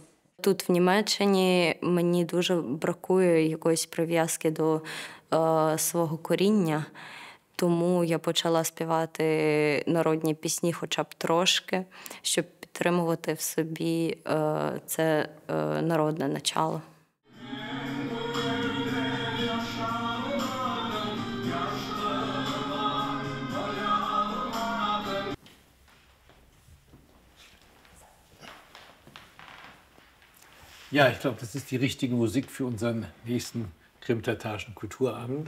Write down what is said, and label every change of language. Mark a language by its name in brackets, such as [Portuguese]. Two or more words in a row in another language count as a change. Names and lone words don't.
[Ukrainian] Тут в Німеччині мені дуже бракує якоїсь прив'язки до свого коріння. Тому я почала співати народні пісні хоча б трошки, щоб підтримувати в собі це народне начало. [German] Ja, ich glaube, das ist die richtige Musik für unseren nächsten krimtatarischen Kulturabend.